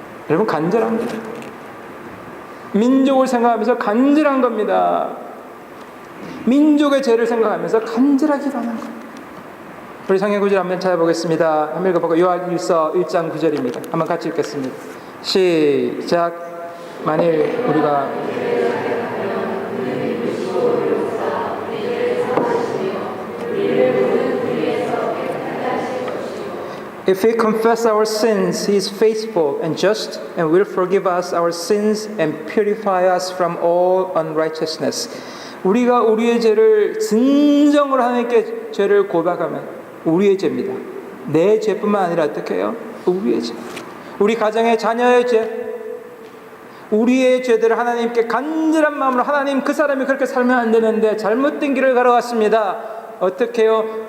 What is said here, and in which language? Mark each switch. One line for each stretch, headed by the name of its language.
Korean: 여러분, 간절합니다. 민족을 생각하면서 간절한 겁니다. 민족의 죄를 생각하면서 간절하게 기도하는 거예요. 우리 성경 구절 한번 찾아보겠습니다. 한번 읽어보고 요한일서 1장 9절입니다. 한번 같이 읽겠습니다. 시작. 만일 우리가
English: If we confess our sins, He is faithful and just and will forgive us our sins and purify us from all unrighteousness.
Korean: 우리가 우리의 죄를 진정으로 하나님께 죄를 고백하면 우리의 죄입니다. 내 죄뿐만 아니라 어떻게 해요? 우리의 죄. 우리 가정의 자녀의 죄. 우리의 죄들을 하나님께 간절한 마음으로 하나님 그 사람이 그렇게 살면 안 되는데 잘못된 길을 걸어갔습니다. 어떻게 해요?